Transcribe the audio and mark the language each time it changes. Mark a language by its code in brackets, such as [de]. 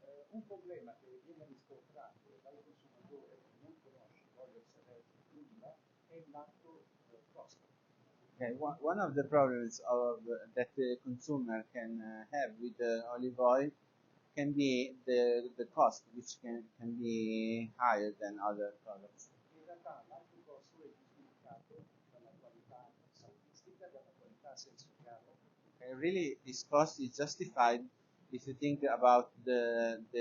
[it] Un problema che viene riscontrato dal consumatore che non conosce l'olio extravergine di oliva è il lato costo. [en] Okay, one of the problems that the consumer can have with the olive oil can be the cost, which can be higher than other products. [it] In realtà l'alto costo è giustificato dalla qualità salutistica e dalla qualità sensoriale. [en] Okay, really, this cost is justified if you think about the